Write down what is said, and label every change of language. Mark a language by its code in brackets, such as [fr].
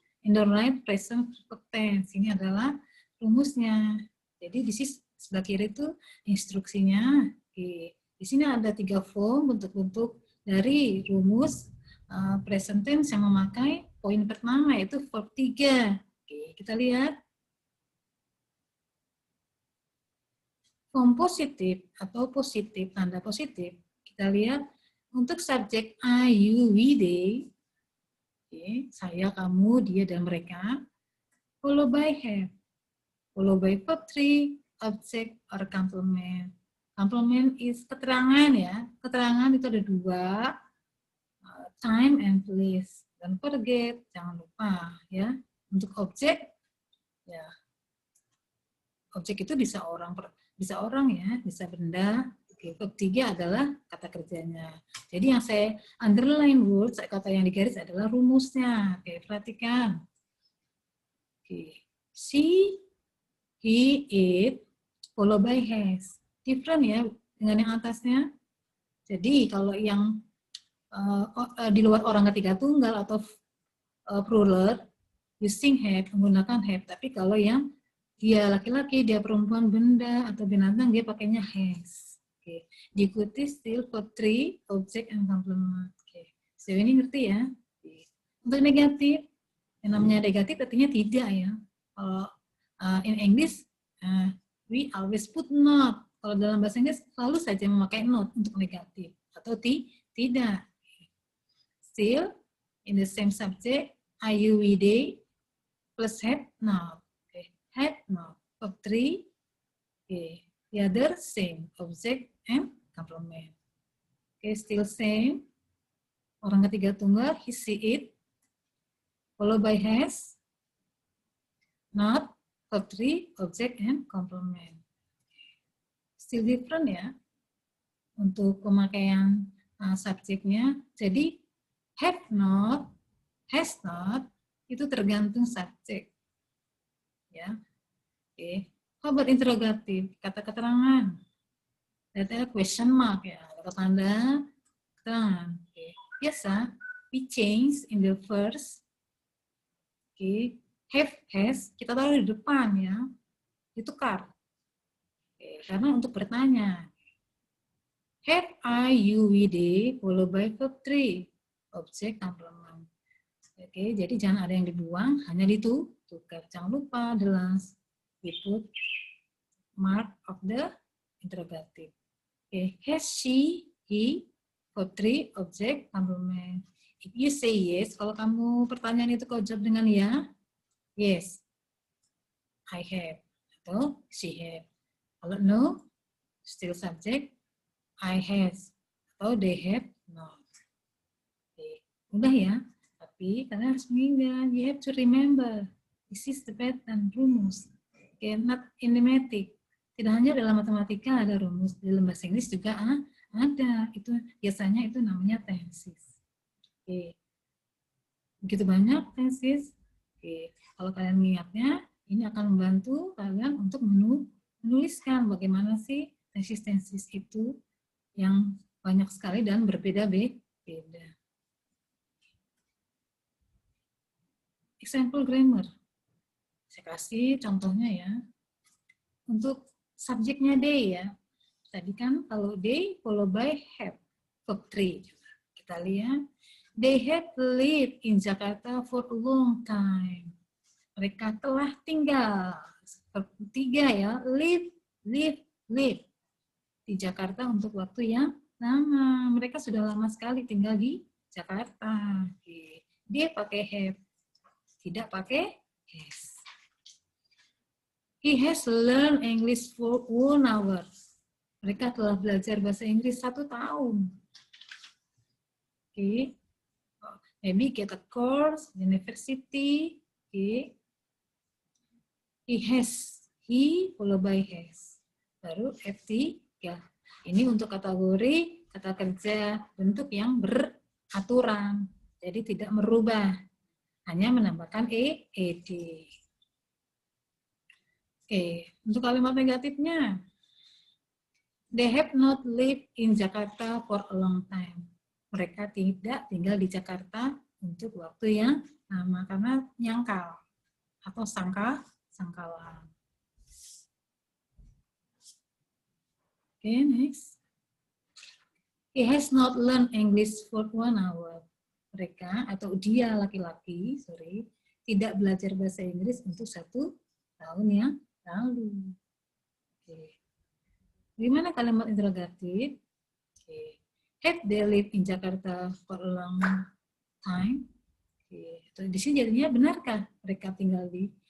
[en] In the right, present perfect tense. [id] Ini adalah rumusnya. Jadi di sebelah kiri itu instruksinya. Oke. Di sini ada 3 form bentuk-bentuk dari rumus present tense yang memakai poin pertama yaitu verb 3. Oke, kita lihat. Form positif atau positif, tanda positif. Kita lihat untuk subjek [en] I, you, we, they. [id] Oke, saya, kamu, dia, dan mereka. [en] followed by have, followed by verb 3, object, or complement. Complement is [id] keterangan ya. Keterangan itu ada dua, [en] time and place. Don't forget, [id] jangan lupa ya. Untuk objek, ya objek itu bisa orang ya, bisa benda. Oke, verb 3 adalah kata kerjanya. Jadi yang saya underline words, kata yang digaris adalah rumusnya. Oke, perhatikan. [en] Oke, she, he, it, followed by has. Different [id] ya dengan yang atasnya. Jadi kalau yang di luar orang ketiga tunggal atau plural, [en] using have, [id] menggunakan have. Tapi kalau yang dia laki-laki, dia perempuan, benda, atau binatang, dia pakainya has. Oke. Diikuti [en] still for 3, object, and complement. [id] Oke. [en] So [id] ini ngerti ya? Oke. Untuk negatif, yang namanya negatif artinya tidak ya. Kalau [en] in English, we always put not. [id] Kalau dalam bahasa Inggris, selalu saja memakai not untuk negatif. Atau tidak. [en] Still, in the same subject, I, you, we, they, plus have, not. Okay. Have, not. Verb 3, okay. The other, same. Object and complement. Okay, still same. [id] Orang ketiga tunggal, [en] he, she, it. Followed by has, not. Verb 3, object and complement. Still different [id] ya. Untuk pemakaian subjeknya. Jadi, have not, has not, itu tergantung subjek. Ya. Oke. [en] How about [id] interrogatif? Kata keterangan. Ada question mark ya. Kata tanda keterangan. Oke. Biasa, [en] we change in the first. Oke. [id] Have, has, kita taruh di depan ya. Ditukar. Oke. Karena untuk bertanya. [en] Have, I, you, we, they, followed by verb 3. Object, complement. [id] Oke, jadi jangan ada yang dibuang, hanya ditukar. Jangan lupa [en] the last we put mark of the interrogative. Oke, has she, he, verb 3, object, complement. If you say yes, [id] kalau kamu pertanyaan itu kau jawab dengan ya, [en] yes, I have, [id] atau [en] she have. [id] Kalau [en] no, still subject, I has, [id] atau [en] they have not. [id] Oke, mudah ya. Tapi kalian harus mengingat, [en] you have to remember, this is the pattern, [id] rumus. [en] Okay, not kinematic. [id] Tidak hanya dalam matematika ada rumus, dalam bahasa Inggris juga ada. Itu biasanya itu namanya tenses. Oke. Begitu banyak tenses. Oke. Kalau kalian mengingatnya, ini akan membantu kalian untuk menuliskan bagaimana sih tenses-tenses itu yang banyak sekali dan berbeda-beda. [en] Example grammar. [id] Saya kasih contohnya ya. Untuk subjeknya they ya. Tadi kan kalau they followed by have. Verb 3. Kita lihat. [en] They have lived in Jakarta for a long time. [id] Mereka telah tinggal. Verb 3 ya. Live. Di Jakarta untuk waktu yang lama. Mereka sudah lama sekali tinggal di Jakarta. Dia pakai have. Tidak pakai has. [en] He has learned English for 1 hour. [id] Mereka telah belajar bahasa Inggris 1 tahun. [en] Okay. Maybe get a course, university. Okay. He followed by has. [id] Baru FT. Ya. Ini untuk kategori kata kerja bentuk yang beraturan. Jadi tidak merubah. Hanya menambahkan ed. Oke, untuk kalimat negatifnya. [en] They have not lived in Jakarta for a long time. [id] Mereka tidak tinggal di Jakarta untuk waktu yang lama karena nyangkal atau sangkalan. [en] Oke, next. He has not learned English for 1 hour. [id] Mereka atau dia laki-laki, tidak belajar bahasa Inggris untuk 1 tahun yang lalu. Oke. Gimana kalimat interrogatif? Oke. [en] Have they lived in Jakarta for a long time? Oke. [id] Di sini jadinya benarkah mereka tinggal di